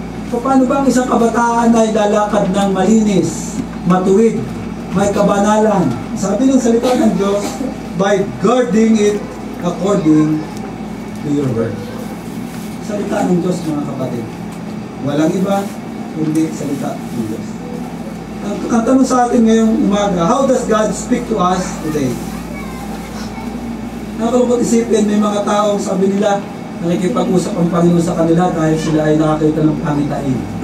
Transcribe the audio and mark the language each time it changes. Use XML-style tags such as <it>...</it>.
<tl>Paano ba ang isang kabataan ay lalakad ng malinis, matuwid, may kabanalan? Sabi ng salita ng Diyos,</tl> <en>by guarding it according to your word.</en> <tl>Salita ng Diyos, mga kapatid. Walang iba, kundi salita ng Diyos. Ang tanong sa atin ngayong umaga,</tl> <en>how does God speak to us today?</en> <tl>Nakakalungkot isipin, may mga taong sabi nila, nakikipag-usap ang Panginoon sa kanila dahil sila ay nakakita ng pangitain.</tl>